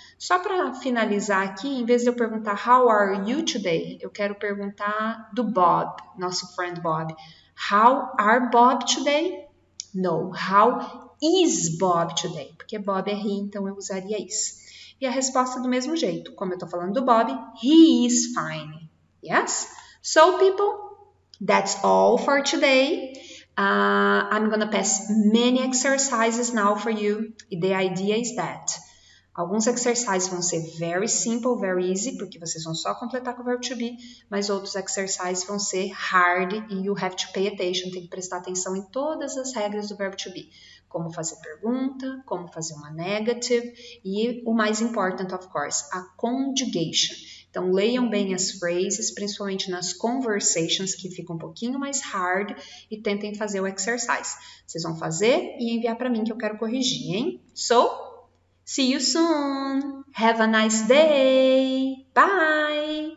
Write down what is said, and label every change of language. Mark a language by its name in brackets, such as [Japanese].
[Portuguese] Só para finalizar aqui, em vez de eu perguntar [English] how are you today, [Portuguese] eu quero perguntar do Bob, nosso friend Bob. [English] How are Bob today? No, how is Bob today? [Portuguese] Porque Bob é he, então eu usaria is. E a resposta do mesmo jeito. Como eu estou falando do Bob, [English] he is fine. Yes? So, people, that's all for today. I'm going to pass many exercises now for you. The idea is that [Portuguese] alguns exercises vão ser [English] very simple, very easy, [Portuguese] porque vocês vão só completar com o verbo to be, mas outros exercises vão ser hard e [English] you have to pay attention, [Portuguese] tem que prestar atenção em todas as regras do verbo to be. Como fazer pergunta, como fazer uma negative e o mais important, of course, a conjugation. Então, leiam bem as phrases, principalmente nas conversations, que ficam um pouquinho mais hard, e tentem fazer o exercise. Vocês vão fazer e enviar para mim que eu quero corrigir, hein? [English] So, see you soon. Have a nice day. Bye.